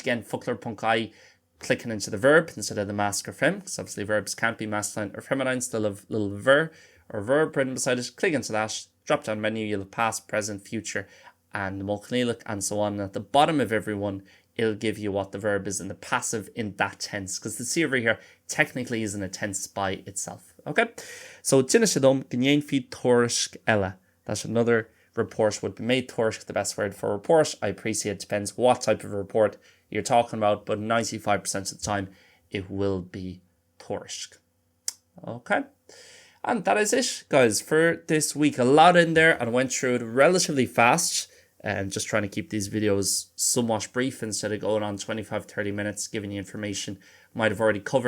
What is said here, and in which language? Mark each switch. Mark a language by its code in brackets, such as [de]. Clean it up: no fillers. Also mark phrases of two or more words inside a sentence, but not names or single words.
[en] Again, folklore.ie, clicking into the verb instead of the mask or fem, because obviously verbs can't be masculine or feminine, still have little ver or verb written beside it. Click into that, drop down menu, you'll have past, present, future, and the Mochanílach, and so on. And at the bottom of every one, it'll give you what the verb is in the passive in that tense, because the C over here technically is in a tense by itself. [ga] Okay, so Jinna sé dum go ndéanfaí tuairisc eile. [en] That's another report would be made. Tuairisc, the best word for report. I appreciate it depends what type of report you're talking about, but 95% of the time it will be tuairisc. Okay, and that is it, guys, for this week. A lot in there, and I went through it relatively fast, and just trying to keep these videos somewhat brief instead of going on 25-30 minutes giving you information might have already covered.